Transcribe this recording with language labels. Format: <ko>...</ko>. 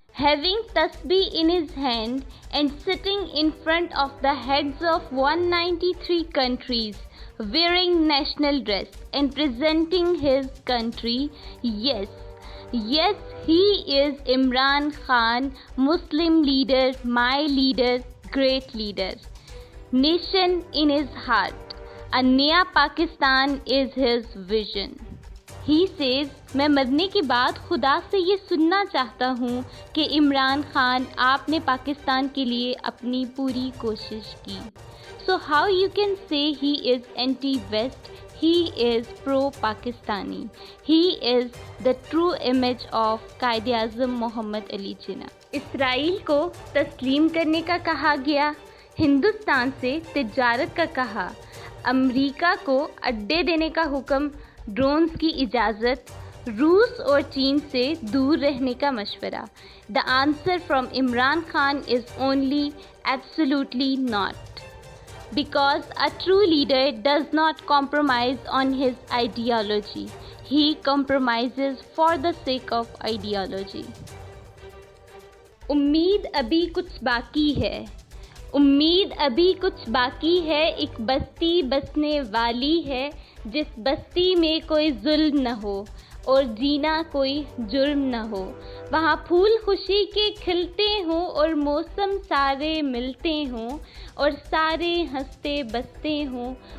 <en>having tasbih in his hand and sitting in front of the heads of 193 countries, wearing national dress and presenting his country. Yes, he is Imran Khan, Muslim leader, my leader, great leader. Nation in his heart. A Naya Pakistan is his vision. He says,</en> <ur>میں مرنے کے بعد خدا سے یہ سننا چاہتا ہوں کہ عمران خان آپ نے پاکستان کے لیے اپنی پوری کوشش کی.</ur> <en>So how you can say he is anti-West? He is pro-Pakistani. He is the true image of Quaid-e-Azam Muhammad Ali Jinnah.</en> <ur>اسرائیل کو تسلیم کرنے کا کہا گیا، ہندوستان سے تجارت کا کہا، امریکہ کو اڈے دینے کا حکم، ڈرونز کی اجازت، روس اور چین سے دور رہنے کا مشورہ.</ur> <en>The answer from Imran Khan is only absolutely not. Because a true leader does not compromise on his ideology. He compromises for the sake of ideology.</en> <ur>امید ابھی کچھ باقی ہے، امید ابھی کچھ باقی ہے، ایک بستی بسنے والی ہے جس بستی میں کوئی ظلم نہ ہو اور جینا کوئی جرم نہ ہو، وہاں پھول خوشی کے کھلتے ہوں اور موسم سارے ملتے ہوں اور سارے ہنستے بستے ہوں.</ur>